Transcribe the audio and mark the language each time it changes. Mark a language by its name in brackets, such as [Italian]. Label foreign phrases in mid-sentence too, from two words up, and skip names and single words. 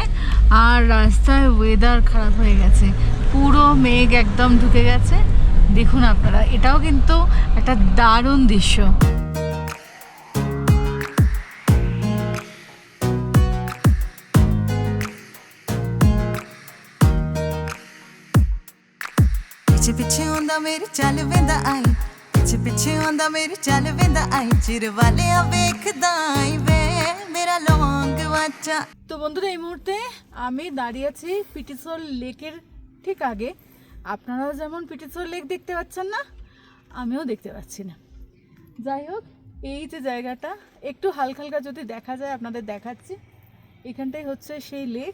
[Bangla] আর রাস্তায় ওয়েদার খারাপ হয়ে গেছে, পুরো মেঘ একদম ঢুকে গেছে। দেখুন আপনারা, এটাও কিন্তু একটা দারুণ দৃশ্য। [Punjabi] ਪਿੱਛੇ ਪਿੱਛੇ ਆਉਂਦਾ ਮੇਰੇ ਚੱਲ ਵੇਂਦਾ ਆਈ, ਪਿੱਛੇ ਪਿੱਛੇ ਆਉਂਦਾ ਮੇਰੇ ਚੱਲ ਵੇਂਦਾ ਆਈ, ਚਿਰ ਵਾਲਿਆ ਵੇਖਦਾ ਆਈ ਵੇ ਮੇਰਾ ਲੌਂਗ ਵਾਚਾ। [Bangla] তো বন্ধুরা, এই মুহূর্তে আমি দাঁড়িয়ে আছি পিটিসোল লেকের ঠিক আগে। আপনারাও যেমন পিটিসোল লেক দেখতে পাচ্ছেন না, আমিও দেখতে পাচ্ছি না। যাই হোক, এই যে জায়গাটা একটু হালকা হালকা যদি দেখা যায় আপনাদের দেখাচ্ছি। এখানটাই হচ্ছে সেই লেক।